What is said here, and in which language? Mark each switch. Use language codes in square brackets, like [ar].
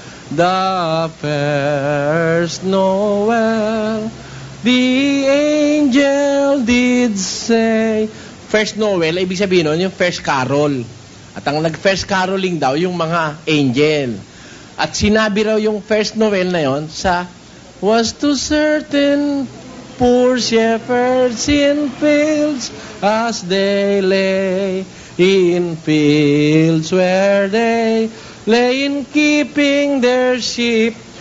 [en] The first Noel, the angel did say. [tl] First Noel, ibig sabihin nun, yung first carol. At ang nag-first caroling daw, yung mga angel. At sinabi raw yung first Noel na yon sa [en] was to certain poor shepherds in fields as they lay in fields where they lay in keeping their sheep